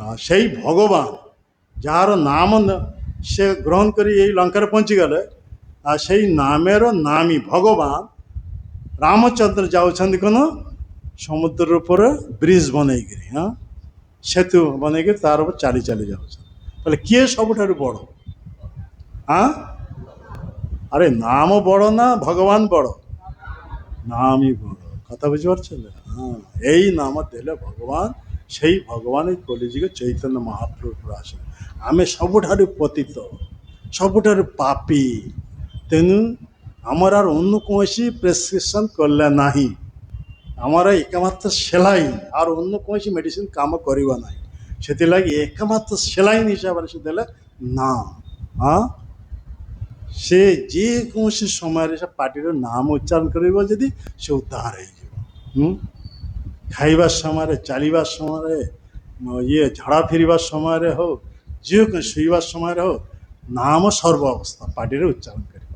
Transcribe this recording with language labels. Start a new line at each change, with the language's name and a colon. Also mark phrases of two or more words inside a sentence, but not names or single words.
Odia: ସେଇ ଭଗବାନ ଯାହାର ନାମ ସେ ଗ୍ରହଣ କରି ଏଇ ଲଙ୍କାରେ ପହଞ୍ଚିଗଲେ, ଆଉ ସେଇ ନାମର ନାମୀ ଭଗବାନ ରାମଚନ୍ଦ୍ର ଯାଉଛନ୍ତି କ'ଣ? ସମୁଦ୍ର ଉପରେ ବ୍ରିଜ ବନେଇକିରି, ହଁ, ସେତୁ ବନେଇକିରି ତାର ଉପରେ ଚାଲି ଚାଲି ଯାଉଛନ୍ତି। ତାହେଲେ କିଏ ସବୁଠାରୁ ବଡ଼? ହଁ,
Bangla: আরে নাম বড় না ভগবান বড়? নামই বড়। কথা বুঝতে পারছেন? হ্যাঁ, এই নাম দেলে ভগবান, সেই ভগবান এই কলিযুগে চৈতন্য মহাপ্রভু আসে।
Odia: ଆମେ ସବୁଠାରୁ ପତିତ, ସବୁଠାରୁ ପାପୀ, ତେଣୁ ଆମର
Bangla: আর অন্য
Odia: କୌଣସି ପ୍ରେସକ୍ରିପସନ୍ କଲେ ନାହିଁ। ଆମର ଏକମାତ୍ର ସେଲାଇନ୍,
Bangla: আর অন্য
Odia: କୌଣସି ମେଡ଼ିସିନ କାମ କରିବ ନାହିଁ। ସେଥିଲାଗି ଏକମାତ୍ର ସେଲାଇନ୍ ହିସାବରେ ସେ ଦେଲେ ନାମ। ହଁ, ସେ ଯେକୌଣସି ସମୟରେ ସେ ପାଟିର ନାମ ଉଚ୍ଚାରଣ କରିବ ଯଦି ସେ ଉଦ୍ଧାର ହେଇଯିବ। ଖାଇବା ସମୟରେ, ଚାଲିବା ସମୟରେ, ଝାଡ଼ା ଫେରିବା ସମୟରେ ହଉ, যে ଶୋଇବା ସମୟରେ ହଉ, ନାମ ସର୍ବ ଅବସ୍ଥା ପାଟିରେ ଉଚ୍ଚାରଣ କରିପାରିଲେ।